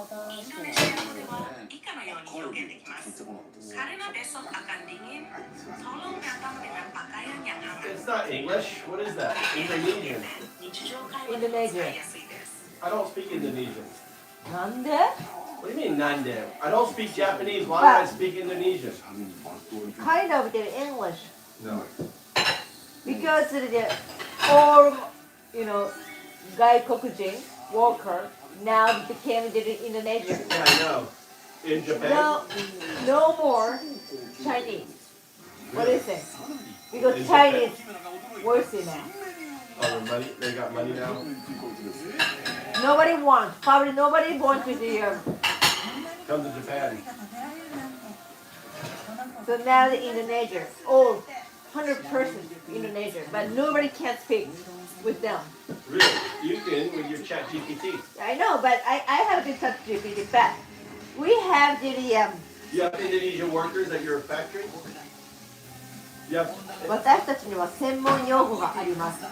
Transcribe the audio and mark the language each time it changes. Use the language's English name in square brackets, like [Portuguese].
[Japanese] インドネシア語では以下のように表現できます。 [Indonesian] Karena besok akan dingin, tolong datang dengan pakaian yang hangat. [English] It's not English. What is that? Indonesian. [Japanese] 日常会話でも使いやすいです。 [English] I don't speak Indonesian. [Japanese] なんで [English] What do you mean nande? I don't speak Japanese. Why would I speak Indonesian? Kind of the English No. because the all [Japanese] 外国人 [English] worker now became the Indonesian. Yeah, I know. In Japan? No more Chinese. What do you think? Because Chinese worse now. Oh, the money. They got money now. Probably nobody wants to Come to Japan. So now the Indonesia, all 100% Indonesia, but nobody can speak with them. Really? You can with your chat GPT. I know, but I have to touch GPT back. We have the You have Indonesian workers at your factory? You have [Japanese] 私たちには専門用語があります。